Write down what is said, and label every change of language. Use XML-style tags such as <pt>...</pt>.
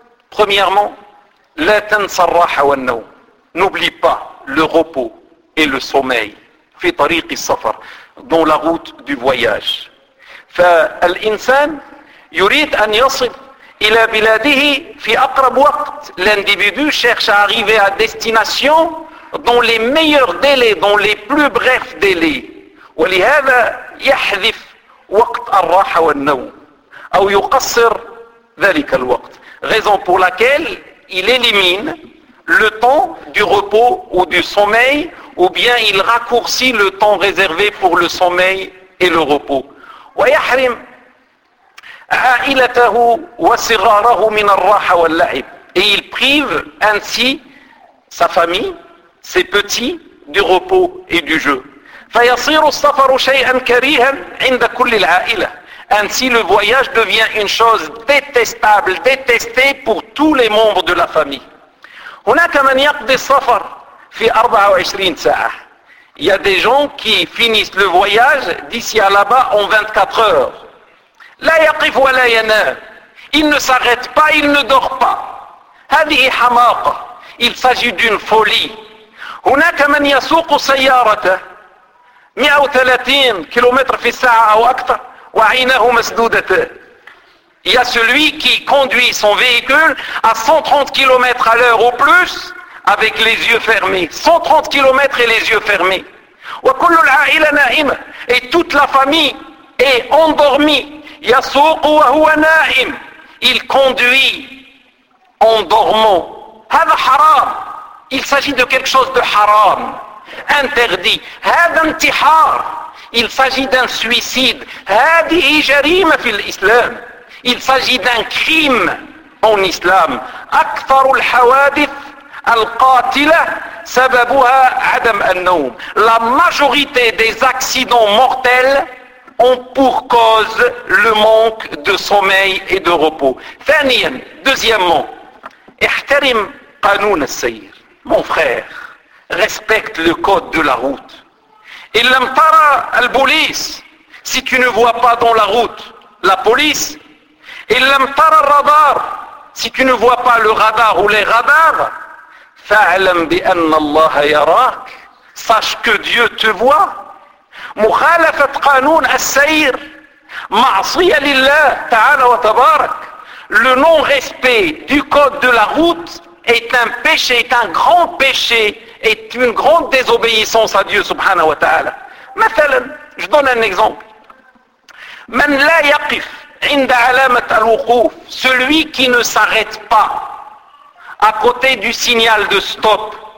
<fr>Premièrement,</fr> <ar>la tansa ar-raha wa an-nawm.</ar> <fr>N'oublie pas le repos et le sommeil</fr> <ar>fi tariq as-safar,</ar> <fr>dans la route du voyage.</fr> <ar>Fa al-insan yurid an yasif إلى بلاده في أقرب وقت.</ar> <fr>L'individu cherche à arriver à destination dans les meilleurs délais, dans les plus brefs délais.</fr> <ar>ولهذا يحذف وقت الراحة والنوم أو يقصر ذلك الوقت.</ar> <fr>Raison pour laquelle il élimine le temps du repos ou du sommeil, ou bien il raccourcit le temps réservé pour le sommeil et le repos.</fr> <ar>ويحرم عائلته وصغاره من الراحة واللعب.</ar> <fr>Et il prive ainsi sa famille, ses petits, du repos et du jeu.</fr> <ar>فيصير السفر شيئا كريها عند كل العائلة.</ar> <fr>Ainsi le voyage devient une chose détestable, détestée pour tous les membres de la famille.</fr> <ar>هناك من يقضي السفر في 24 ساعة.</ar> <fr>Il y a des gens qui finissent le voyage d'ici à là-bas en 24 heures.</fr> <ar>لا يقف ولا ينام.</ar> <fr>Il ne s'arrête pas, il ne dort pas.</fr> <ar>هذه حماقة.</ar> <fr>Il s'agit d'une folie.</fr> <ar>هناك من يسوق سيارته 130 km في الساعة أو أكثر وعينه مسدودة.</ar> <fr>Il y a celui qui conduit son véhicule à 130 km à l'heure ou plus avec les yeux fermés. 130 km et les yeux fermés.</fr> <ar>وكل العائلة نائمة.</ar> <fr>Et toute la famille est endormie.</fr> <ar>يسوق وهو نائم.</ar> <fr>Il conduit en dormant.</fr> <ar>هذا حرام.</ar> <fr>Il s'agit de quelque chose de haram. Interdit.</fr> <ar>هذا انتحار.</ar> <fr>Il s'agit d'un suicide.</fr> <ar>هذه جريمة في الإسلام.</ar> <fr>Il s'agit d'un crime en islam.</fr> <ar>أكثر الحوادث القاتلة سببها عدم النوم.</ar> <fr>La majorité des accidents mortels ont pour cause le manque de sommeil et de repos.</fr> <ar>Deuxièmement, احترم قانون السير.</ar> <fr>Mon frère, respecte le code de la route.</fr> <ar>إن لم ترى البوليس.</ar> <fr>Si tu ne vois pas dans la route la police.</fr> <ar>إن لم ترى الرادار.</ar> <fr>Si tu ne vois pas le radar ou les radars.</fr> <ar>فاعلم بأن الله يراك.</ar> <fr>Sache que Dieu te voit.</fr> <ar>مخالفة قانون السير معصية لله تعالى وتبارك.</ar> <fr>Le non-respect du code de la route est un péché, est un grand péché, est une grande désobéissance à Dieu subhanahu wa ta'ala. مثلاً، je donne un exemple.</fr> <ar>من لا يقف عند علامة الوقوف،</ar> <fr>celui qui ne s'arrête pas à côté du signal de stop.</fr>